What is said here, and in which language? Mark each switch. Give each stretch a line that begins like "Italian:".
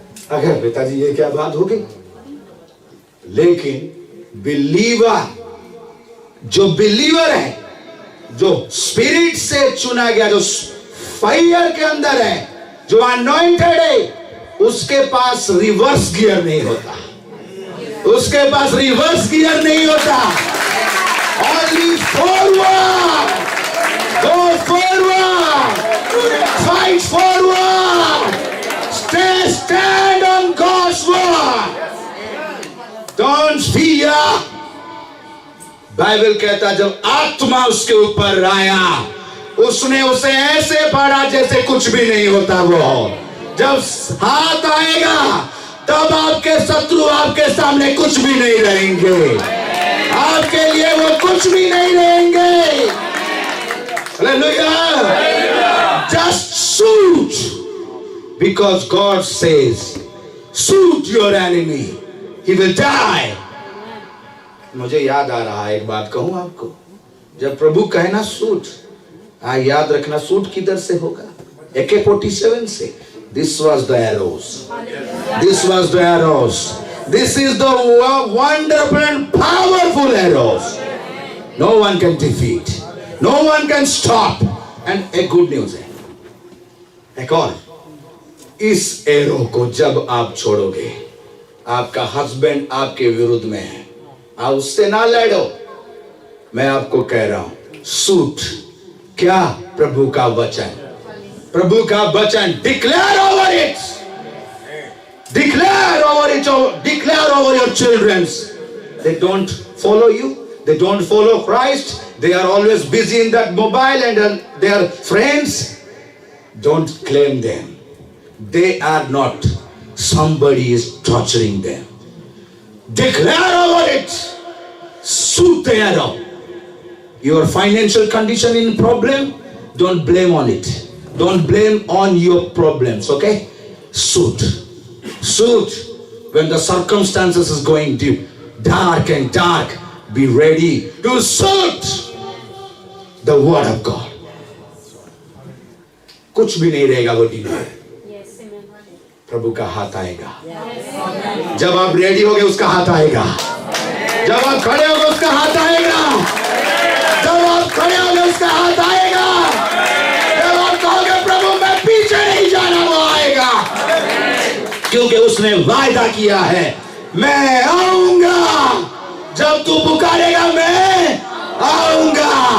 Hindi: अगर पिताजी ये क्या बात हो गई। लेकिन बिलीवर, जो बिलीवर है, जो स्पिरिट से चुना गया, जो फायर के अंदर है, जो अनॉइंटेड है, उसके पास रिवर्स गियर नहीं होता, उसके पास रिवर्स गियर नहीं होता।
English: Only forward, go forward, fight forward, stand on God's word, don't fear.
Hindi: Bible कहता जब आत्मा उसके ऊपर आया, उसने उसे ऐसे पढ़ा जैसे कुछ भी नहीं होता। वो जब हाथ आएगा तब आपके शत्रु आपके सामने कुछ भी नहीं रहेंगे, आपके लिए वो कुछ भी नहीं रहेंगे। Hallelujah.
English: Just shoot, because God says shoot your enemy, he will die.
Hindi: मुझे याद आ रहा है, एक बात कहूं आपको, जब प्रभु कहे ना शूट, याद रखना शूट किधर से होगा, AK-47 से।
English: This was the arrows, this was the arrows, this is the wonderful and powerful arrows. No one can defeat, no one can stop.
Hindi: And एक good news है, एक और, इस एरो को जब आप छोड़ोगे, आपका हस्बैंड आपके विरुद्ध में है, आप उससे ना लड़ो। मैं आपको कह रहा हूं, शूट क्या, प्रभु का वचन, प्रभु का वचन,
English: Declare over it, declare over it, declare over your childrens. They don't follow you, they don't follow Christ, they are always busy in that mobile and their friends. Don't claim them, they are not, somebody is torturing them. Declare over it, shoot the arrow. Your financial condition in problem, don't blame on it, don't blame on your problems, okay? Shoot, shoot. When the circumstances is going deep, dark and dark, be ready to shoot the word of God.
Hindi: कुछ भी नहीं रहेगा वो दिन में, प्रभु का हाथ आएगा। जब आप रेडी होगे उसका हाथ आएगा, जब आप खड़े होगे उसका हाथ आएगा, जब आप खड़े होगे उसका हाथ आएगा, जब आप कहोगे प्रभु मैं पीछे नहीं जाना, वो आएगा, क्योंकि उसने वायदा किया है, मैं आऊंगा, जब तू पुकारेगा मैं आऊंगा।